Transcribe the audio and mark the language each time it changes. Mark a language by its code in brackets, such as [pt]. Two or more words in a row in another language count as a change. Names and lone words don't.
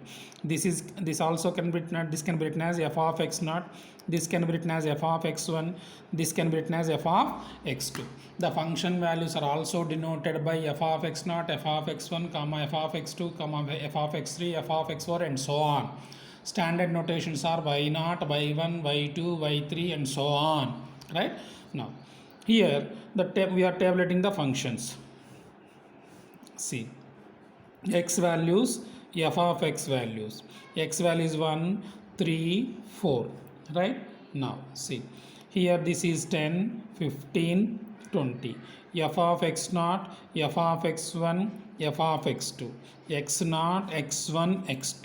[en] This also can be written, this can be written as f of x naught, this can be written as f of x1, this can be written as f of x2. The function values are also denoted by f of x naught, f of x1, comma f of x2, comma f of x3, f of x4 and so on. Standard notations are y naught, y1, y2, y3 and so on. Right, now here we are tabulating the functions. See, x values, f of x values, x value is 1, 3, 4. Right, now see here this is 10, 15, 20, f of x naught, f of x1, f of x2, x naught, x1, x2.